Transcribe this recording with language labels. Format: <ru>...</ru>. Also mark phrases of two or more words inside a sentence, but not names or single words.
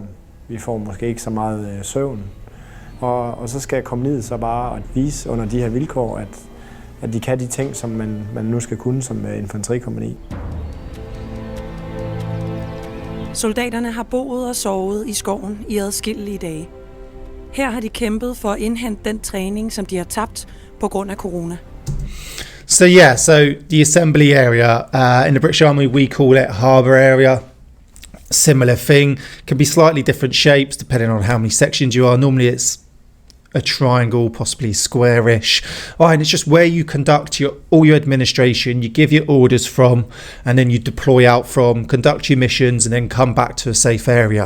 <da>Vi får måske ikke så meget søvn. Og så skal kompagniet så bare at vise under de her vilkår, at de kan de ting, som man nu skal kunne som infanterikompagni. Soldaterne har boet og sovet i skoven i adskillige dage. Her har de kæmpet for at indhente den træning, som de har tabt på grund af corona.</da> <en>So the assembly area in the British Army, we call it harbour area. Similar thing, can be slightly different shapes depending on how many sections you are. Normally it's a triangle, possibly squarish. And it's just where you conduct all your administration, you give your orders from, and then you deploy out from, conduct your missions, and then come back to a safe area.</en>